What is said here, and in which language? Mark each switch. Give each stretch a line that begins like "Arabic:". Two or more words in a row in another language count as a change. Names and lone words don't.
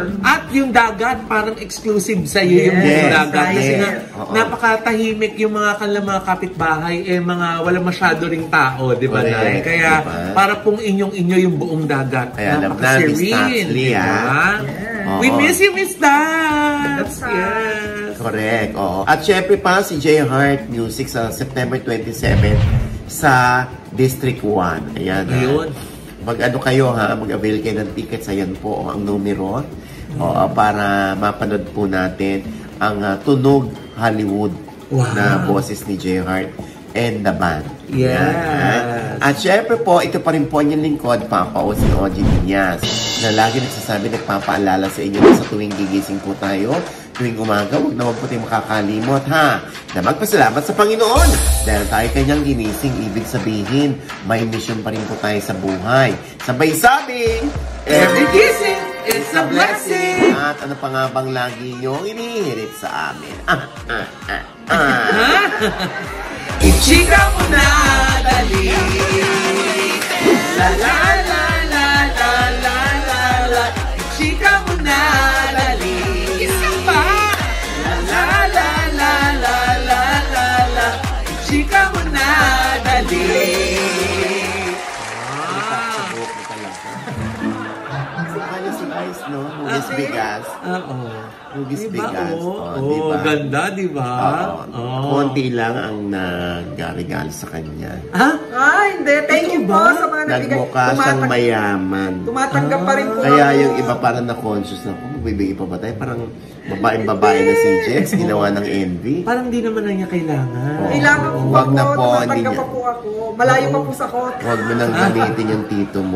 Filipino: At yung dagat, parang exclusive sa iyo yung
English: Yes,
Filipino: dagat. Kasi
English: yes.
Filipino: nga, Oo. napakatahimik yung mga kanilang mga kapitbahay, wala masyado ring tao, di ba, Nay?
English: Correct,
Filipino: Kaya, diba? para pong inyo yung buong dagat. Kaya alam na, Miss Taxley, diba? Oo.
English: We miss you, Miss Dax! That's Yes! Correct,
Filipino: oo. At syempre pa, si J Heart Music sa September 27 sa District 1. Ayan. Ayun. Mag-ano kayo, mag-avail kayo ng tickets. Ayan po ang numero. Para mapanood po natin ang Tunog Hollywood na boses ni J Heart and the band.
English: Yes.
Filipino: Ayan. At syempre po, ito pa rin po ang lingkod, Papa O, si OG Diaz, na lagi nagsasabi, nagpapaalala sa inyo na sa tuwing gigising po tayo, tuwing umaga, huwag naman po tayo makakalimot, na magpasalamat sa Panginoon. Dahil tayo kanyang ginising, ibig sabihin, may mission pa rin po tayo sa buhay. Sabay sabing,
English: Every kissing is a blessing!
Filipino: At ano pa nga bang lagi niyong inihirit sa amin? Ichika mo na, dali! La la la la la la la la. Ichika mo na, dali! Isa pa! La la la la la la la la. Ichika mo na, dali! Si Ice, no? Hugis bigas. Oo. Hugis Diba? bigas. Oo, ganda, di ba? Konti lang ang nag-regalo sa kanya. Ha? Hindi.
English: Thank you
Filipino: po sa mga nagbigay. Nagmukha siyang mayaman. Tumatanggap pa rin po Kaya ako. yung iba parang na-conscious na, magbibigay pa ba tayo? Parang babae na si Jex, ginawa ng envy. Parang di naman na niya kailangan. Kailangan po Wag ako. na po, hindi Tumatanggap niya. pa po ako. Malayo pa po sa kot. Huwag mo nang gamitin yung tito mo.